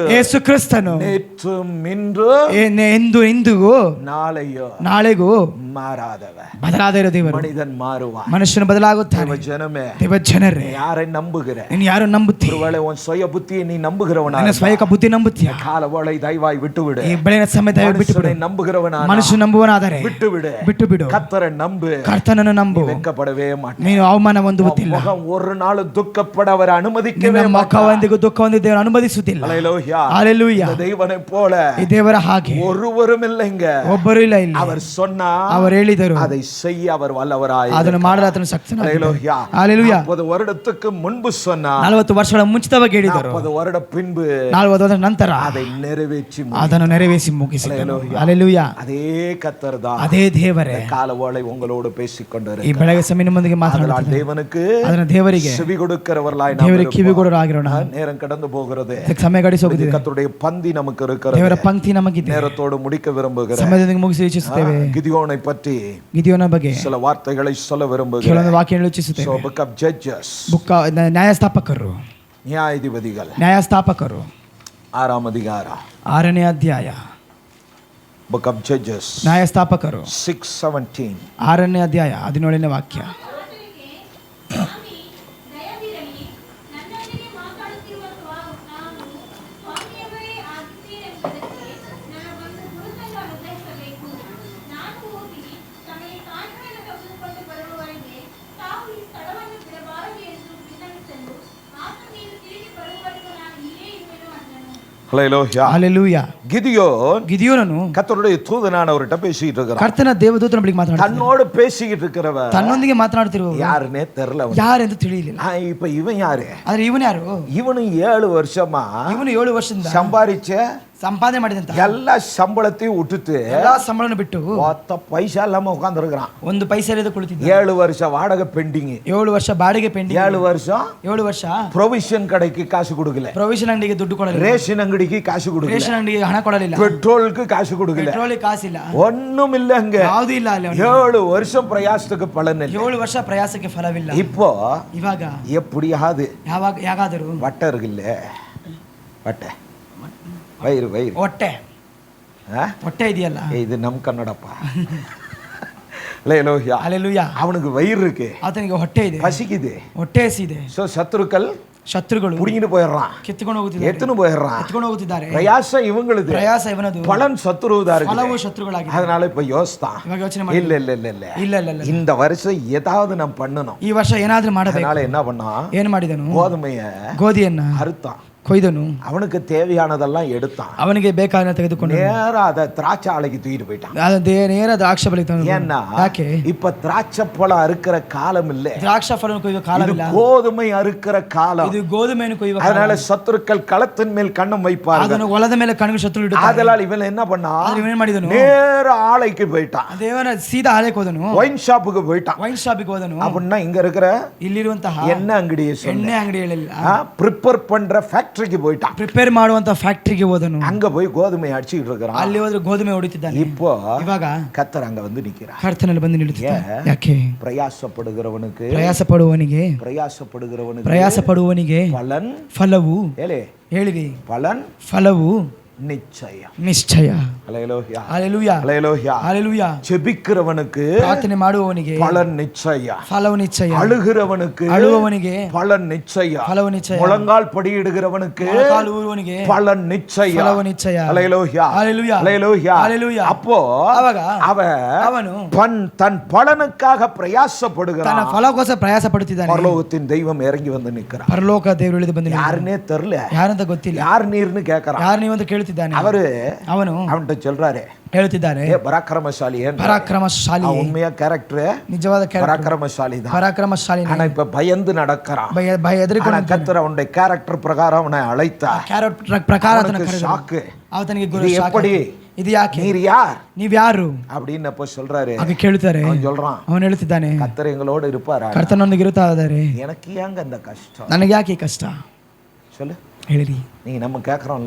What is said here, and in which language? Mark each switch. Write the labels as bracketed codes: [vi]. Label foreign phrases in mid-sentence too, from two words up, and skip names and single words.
[kn] ಯೇಸು ಕ್ರಿಸ್ತನು [ta] நேற்றும் இன்று [kn] ಎಂದು ಇಂದಿಗೂ ನಾಳೆಗೂ [ta] மாறாதவர். [kn] ಬದಲಾದಿರುವ ದೇವರು. [ta] மனிதன் மாறுவான். [kn] ಮನುಷ್ಯನು ಬದಲಾಗುತ್ತಾನೆ. [ta] ஜனமே, [kn] ದೇವ ಜನರೇ, [ta] யாரை நம்புகிற? [kn] ನೀನು ಯಾರು ನಂಬುತ್ತೀಯ? [ta] ஒருவேளை உன் சுய புத்தியை நீ நம்புகிறவனா? [kn] ನಿನ್ನ ಸ್ವಯಕ ಬುದ್ಧಿ ನಂಬುತ್ತೀಯ? [ta] காலவேளை தயவாய் விட்டுவிடு. [kn] ಈ ಬೆಳಗಿನ ಸಮಯ ದಯವಿಟ್ಟು ಬಿಟ್ಟು ಬಿಡು. [ta] நம்புகிறவனா? [kn] ಮನುಷ್ಯ ನಂಬುವನಾದರೆ ಬಿಟ್ಟು ಬಿಡು. ಬಿಡು. [ta] கர்த்தரை நம்பு. [kn] ಕರ್ತನನ್ನು ನಂಬು. [ta] வெட்கப்படவே மாட்டாய். [kn] ನೀನು ಅವಮಾನ ಹೊಂದುವುದಿಲ್ಲ. [ta] முகம் ஒரு நாள் துக்கப்பட அவர் அனுமதிக்கவே [kn] ನಿನ್ನ ಮುಖ [ta] மாட்டார். [kn] ಒಂದಿಗೂ ದುಃಖ ಹೊಂದಿ ದೇವರು ಅನುಮತಿಸುವುದಿಲ್ಲ. [ta] ஹalleluya. [kn] ಹalleluya. [ta] இந்த தேவனை போல [kn] ಈ ದೇವರ ಹಾಗೆ [ta] ஒருவரும் இல்லைங்க. [kn] ಒಬ್ಬರು ಇಲ್ಲ ಇಲ್ಲಿ. [ta] அவர் சொன்னா [kn] ಅವರು ಹೇಳಿದರು, [ta] அதை செய்ய அவர் வல்லவராய். [kn] ಅದನ್ನು ಮಾಡಲು ಆತನು ಶಕ್ತನಾಗಿದ್ದಾನೆ. [ta] ஹalleluya. [kn] ಹalleluya. [ta] 40 வருடத்துக்கு முன்பு சொன்னா [kn] 40 ವರ್ಷಗಳ ಮುಂಚಿತವಾಗಿ ಹೇಳಿದರು. [ta] 40 வருட பின்பு [kn] 40 ವರ್ಷದ ನಂತರ [ta] அதை நிறைவேற்றி [kn] ಅದನ್ನು ನೆರವೇರಿಸಿ ಮುಗಿಸಿದನು. [ta] ஹalleluya. [kn] ಹalleluya. [ta] அதே கர்த்தர் தான் [kn] ಅದೇ ದೇವರೇ [ta] காலவேளை உங்களோடு பேசிக் [kn] ಈ [ta] கொண்டிருக்கிறார். [kn] ಬೆಳಗ್ಗೆ ಸಮಯ ನಿಮ್ಮೊಂದಿಗೆ ಮಾತನಾಡುತ್ತಿದ್ದಾನೆ. [ta] தேவனுக்கு [kn] ಅದನ್ನ ದೇವರಿಗೆ [ta] செவி கொடுக்கிறவர்களாய் [kn] ದೇವರಿಗೆ ಕಿವಿಗೊಡರಾಗಿರೋಣ. [ta] நேரம் கடந்து போகிறது. [kn] ಸಮಯ ಗಡಿಸಿ ಹೋಗುತ್ತಿದೆ. [ta] கர்த்தருடைய பந்தி நமக்கு இருக்கிறது. [kn] ದೇವರ ಪಂಕ್ತಿ ನಮಗಿದೆ. [ta] நேரத்தோடு முடிக்க விரும்புகிறேன். [kn] ಸಮಯದೊಂದಿಗೆ ಮುಗಿಸಿ ಇಚ್ಛಿಸುತ್ತೇವೆ. [ta] கிதியோனை பற்றி [kn] ಗಿದಿಯೋನ ಬಗ್ಗೆ [ta] சில வார்த்தைகளை சொல்ல விரும்புகிறேன். [kn] ಕೆಲವೊಂದು ವಾಕ್ಯಗಳನ್ನು ಇಚ್ಛಿಸುತ್ತೇವೆ. [en] Book of Judges, [kn] ನ್ಯಾಯಸ್ಥಾಪಕರು, ನ್ಯಾಯಾಧಿಪತಿಗಳು, ನ್ಯಾಯಸ್ಥಾಪಕರು 6ಾம் ಅಧಿಕಾರ, 6ನೇ ಅಧ್ಯಾಯ. [en] Book of Judges, [kn] ನ್ಯಾಯಸ್ಥಾಪಕರು 6:17. 6ನೇ ಅಧ್ಯಾಯ 17ನೇ ವಾಕ್ಯ. ಅವನಿಗೆ, ಸ್ವಾಮಿ, ದಯವಿರಲಿ, ನನ್ನೊಂದಿಗೆ ಮಾತಾಡುತ್ತಿರುವ ನಾನು ಸ್ವಾಮಿಯವರೇ ಆಗಿದ್ದೇನೆಂಬುದಕ್ಕೆ ನನಗೊಂದು ಗುರುತನ್ನು ಅನುಗ್ರಹಿಸಬೇಕು. ನಾನು ಹೋಗಿ ತಮಗೆ ಕಾರಣವನ್ನು ತೆಗೆದುಕೊಂಡು ಬರುವವರೆಗೆ ತಾವು ಈ ಸ್ಥಳವನ್ನು ಬಿಡಬಾರದು ಎಂದು ವಿನ್ನವಿಸಲು ಆತನು ನೀನು ತಿರುಗಿ ಬರುವವರೆಗೂ ನಾನು ಇಲ್ಲೇ ಇರುವೆನು ಅಂದನು. [ta] ஹல்லேலூயா. [kn] ಹalleluya. [ta] கிதியோன் [kn] ಗಿದಿಯೋನನು [ta] கர்த்தருடைய தூதனானவர்கிட்ட பேசிட்டு இருக்கிறான். [kn] ಕರ್ತನ ದೇವದೂತನ ಬಳಿಗೆ ಮಾತನಾಡುತ್ತಾನೆ. [ta] தன்னோடு பேசிக்கிட்டு இருக்கிறவன் [kn] ತನ್ನೊಂದಿಗೆ ಮಾತನಾಡುತ್ತಿರುವ [ta] யாருன்னே தெரியல அவனுக்கு. [kn] ಯಾರೆಂದು ತಿಳಿಯಲಿಲ್ಲ. [ta] இப்ப இவன் யாரு? [kn] ಆದ್ರೆ ಇವನು ಯಾರು? [ta] இவனு 7 வருஷமா [kn] ಇವನು 7 ವರ್ಷದಿಂದ [ta] சம்பாரிச்ச [kn] ಸಂಪಾದನೆ ಮಾಡಿದಂತ [ta] எல்லா சம்பளத்தையும் விட்டுட்டு [kn] ಎಲ್ಲಾ ಸಂಬಳವನ್ನು ಬಿಟ್ಟು [ta] மொத்த பைசா இல்லாம உட்கார்ந்து இருக்கிறான். [kn] ಒಂದು ಪೈಸೆ ಇಲ್ಲದೆ ಕುಳಿತಿದ್ದ. [ta] 7 வருஷம் வாடகை பெண்டிங். [kn] 7 ವರ್ಷ ಬಾಡಿಗೆ ಪೆಂಡಿಂಗ್. [ta] 7 வருஷம் [kn] 7 ವರ್ಷ ಪ್ರೊವಿಷನ್ ಕಡೆಗೆ ಕಾಸು ಕೊಡಲಿಲ್ಲ. ಪ್ರೊವಿಷನ್ ಅಂಗಡಿಗೆ ದುಡ್ಡು ಕೊಡಲಿಲ್ಲ. ರೇಷನ್ ಅಂಗಡಿಗೆ ಕಾಸು ಕೊಡಲಿಲ್ಲ. ರೇಷನ್ ಅಂಗಡಿಗೆ ಹಣ ಕೊಡಲಿಲ್ಲ. [ta] பெட்ரோலுக்கு காசு கொடுக்கல. [kn] ಪೆಟ್ರೋಲಿಗೆ ಕಾಸಿಲ್ಲ. [ta] ஒண்ணும் இல்ல அங்க. [kn] ಯಾವುದು ಇಲ್ಲ ಅಲ್ಲಿ. [ta] 7 வருஷம் பிரயாசத்துக்கு பலன் இல்ல. [kn] 7 ವರ್ಷ ಪ್ರಯಾಸಕ್ಕೆ ಫಲವಿಲ್ಲ. [ta] இப்போ [kn] ಇವಾಗ [ta] எப்படியாவது [kn] ಯಾಗಾದರೂ [ta] வட்டை இருக்குல்ல, வட்டை, வயிறு [kn] ಹೊಟ್ಟೆ ಹೊಟ್ಟೆ ಇದೆಯಲ್ಲ, [ta] இது நம் கன்னடப்பா. ஹல்லேலூயா. [kn] ಹalleluya. [ta] அவனுக்கு வயிறு இருக்கு, [kn] ಆತನಿಗೆ ಹೊಟ್ಟೆ ಇದೆ, [ta] பசிக்குது. [kn] ಹೊಟ್ಟೆ ಹಸಿದೆ. [ta] சோ சத்துருக்கள் [kn] ಶತ್ರುಗಳು [ta] புடிங்கிட்டு போயிடுறான், [kn] ಕಿತ್ತುಕೊಂಡು ಹೋಗುತ್ತಿದ್ದಾರೆ, [ta] எத்துன்னு போயிடுறான். [kn] ಎತ್ಕೊಂಡು ಹೋಗುತ್ತಿದ್ದಾರೆ. [ta] பிரயாசம் இவங்களுது, [kn] ಪ್ರಯಾಸ ಇವನದು, [ta] பலன் சத்துருவுதா [kn] ಫಲವು [ta] இருக்கு. [kn] ಶತ್ರುಗಳಾಗಿದೆ. [ta] அதனால இப்ப யோசித்தான், [kn] ಇವಾಗ ಯೋಚನೆ ಮಾಡಿ, [ta] இல்ல இல்ல இல்ல இல்ல [kn] ಇಲ್ಲ ಇಲ್ಲ ಇಲ್ಲ, [ta] இந்த வருஷம் ஏதாவது நான் பண்ணணும். [kn] ಈ ವರ್ಷ ಏನಾದ್ರೂ ಮಾಡಬೇಕು. [ta] அதனால என்ன பண்ணா, [kn] ಏನು ಮಾಡಿದನು? [ta] கோதுமைய [kn] ಗೋಧಿಯನ್ನ [ta] அறுத்தான், [kn] ಕೊಯ್ದನು, [ta] அவனுக்கு தேவையானதெல்லாம் எடுத்தான், [kn] ಅವನಿಗೆ ಬೇಕಾದ ತೆಗೆದುಕೊಂಡು [ta] நேரா அத திராட்சை ஆலைக்கு தூக்கிட்டு போயிட்டான். [kn] ನೇರ ದ್ರಾಕ್ಷ ಬಳಿ ತಂದು. [ta] ஏன்னா [kn] ಯಾಕೆ? [ta] இப்ப திராட்சை பழம் அறுக்கிற காலம் இல்ல, [kn] ದ್ರಾಕ್ಷ ಫಲವನ್ನು ಕೊಯ್ಯುವ [ta] இது [kn] ಕಾಲವಿಲ್ಲ, [ta] கோதுமை அறுக்கிற காலம். [kn] ಇದು ಗೋಧುಮೆಯನ್ನು ಕೊಯ್ಯುವ ಕಾಲ. [ta] அதனால சத்துருக்கள் களத்தின் மேல் கண்ணம் வைப்பார்கள். [kn] ಅದನ್ನು ಹೊಲದ ಮೇಲೆ ಕಣ್ಣಿಗೆ ಶತ್ರು ಇಡುತ್ತಾರೆ. [ta] அதனால இவன் என்ன பண்ணா, [kn] ಆದ್ರೆ ಇವನೇನ್ ಮಾಡಿದನು? [ta] நேர ஆலைக்கு போயிட்டான், [kn] ದೇವರ ಸೀದಾ ಹಾಲೆಗೆ ಹೋದನು, [ta] ஒயின் ஷாப்புக்கு போயிட்டான். [kn] ವೈನ್ ಶಾಪಿಗೆ ಹೋದನು. [ta] அப்படின்னா இங்க இருக்கிற [kn] ಇಲ್ಲಿರುವಂತಹ [ta] எண்ணெய் அங்கடியை [kn] ಎಣ್ಣೆ ಅಂಗಡಿಗಳಿಲ್ಲ, [ta] ப்ரிப்பேர் பண்ற ஃபேக்டரிக்கு போயிட்டான். [kn] ಪ್ರಿಪೇರ್ ಮಾಡುವಂತ ಫ್ಯಾಕ್ಟರಿಗೆ ಹೋದನು. [ta] அங்க போய் கோதுமை அடிச்சுட்டு இருக்கிறான். [kn] ಅಲ್ಲಿ ಹೋದ್ರೆ ಗೋಧುಮೆ ಹೊಡಿತಿದ್ದಾನೆ. [ta] இப்போ [kn] ಇವಾಗ [ta] கர்த்தர் அங்க வந்து நிக்கிறார். [kn] ಕರ್ತನಲ್ಲಿ ಬಂದು ನಿಲ್ಲುತ್ತಿದ್ದಾನೆ. ಯಾಕೆ? [ta] பிரயாசப்படுகிறவனுக்கு [kn] ಪ್ರಯಾಸ ಪಡುವವನಿಗೆ [ta] பலன் [kn] ಫಲವು, [ta] ஏலே [kn] ಹೇಳಿರಿ, [ta] பலன் [kn] ಫಲವು [ta] நிச்சயம். [kn] ನಿಶ್ಚಯ. [ta] ஹல்லேலூயா. [kn] ಹalleluya. [ta] ஹல்லேலூயா. [kn] ಹalleluya. [ta] ஜெபிக்கிறவனுக்கு [kn] ಪ್ರಾರ್ಥನೆ ಮಾಡುವವನಿಗೆ [ta] பலன் நிச்சயம். [kn] ಫಲವು ನಿಶ್ಚಯ. [ta] அழுகிறவனுக்கு [kn] ಅಳುವವನಿಗೆ [ta] பலன் நிச்சயம். [kn] ಫಲವು ನಿಶ್ಚಯ. [ta] முழங்கால் படியிடுகிறவனுக்கு [kn] ಮೊಳಕಾಲು ಊರುವವನಿಗೆ [ta] பலன் நிச்சயம். [kn] ಫಲವು ನಿಶ್ಚಯ. [ta] ஹல்லேலூயா. [kn] ಹalleluya. [ta] ஹல்லேலூயா. [kn] ಹalleluya. [ta] அப்போ [kn] ಅವಾಗ [ta] அவன் [kn] ಅವನು [ta] தன் பலனுக்காக [kn] ತನ್ನ [ta] பிரயாசப்படுகிறான். [kn] ಫಲಕ್ಕೋಸ್ಕರ ಪ್ರಯಾಸ ಪಡುತ್ತಿದ್ದಾನೆ. [ta] பரலோகத்தின் தெய்வம் இறங்கி வந்து நிற்கிறார். [kn] ಪರಲೋಕ ದೇವರು ಇಳಿದು ಬಂದು [ta] யாருன்னே தெரியல, [kn] ಯಾರಂತ ಗೊತ್ತಿಲ್ಲ. [ta] யார் நீர்னு கேட்கறான். [kn] ಯಾರು ನೀವಂತ ಕೇಳ್ತಿದ್ದಾರೆ. ಹೇಳುತ್ತಿದ್ದಾನೆ. ಅವನು [ta] அவன்கிட்ட சொல்றாரு, [kn] ಹೇಳುತ್ತಿದ್ದಾನೆ, [ta] ஏ பராக்கிரமசாலி, [kn] ಪರಾಕ್ರಮಶಾಲಿ. [ta] உண்மையா கேரக்டர் [kn] ನಿಜವಾದ [ta] பராக்கிரமசாலி தான். [kn] ಪರಾಕ್ರಮಶಾಲಿ. [ta] ஆனா இப்ப பயந்து நடக்கறான். [kn] ಭಯ ಹೆದರಿಕೊಂಡು [ta] கர்த்தர் அவனுடைய கேரக்டர் பிரகாரம் அவனை அழைத்தார். [kn] ಕ್ಯಾರೆಕ್ಟರ್ ಪ್ರಕಾರ [ta] ஷாக்கு. [kn] ಅವನಿಗೆ [ta] இது எப்படி, [kn] ಇದು ಯಾಕೆ, [ta] நீர் யார், [kn] ನೀವ್ ಯಾರು [ta] அப்படின்னு அப்ப சொல்றாரு. [kn] ಆಗ ಕೇಳುತ್ತಾರೆ. [ta] அவன் சொல்றான், [kn] ಅವನು ಹೇಳುತ್ತಿದ್ದಾನೆ, [ta] கர்த்தர் எங்களோட இருப்பாரா, [kn] ಕರ್ತನೊಂದಿಗೆ ಇರುತ್ತಾರೆ, [ta] எனக்கு ஏங்க அந்த கஷ்டம், [kn] ನನಗೆ ಯಾಕೆ ಈ ಕಷ್ಟ [ta] சொல்லு. [kn] ಹೇಳಿರಿ. [ta] நீங்க நம்ம கேக்குறோம்ல,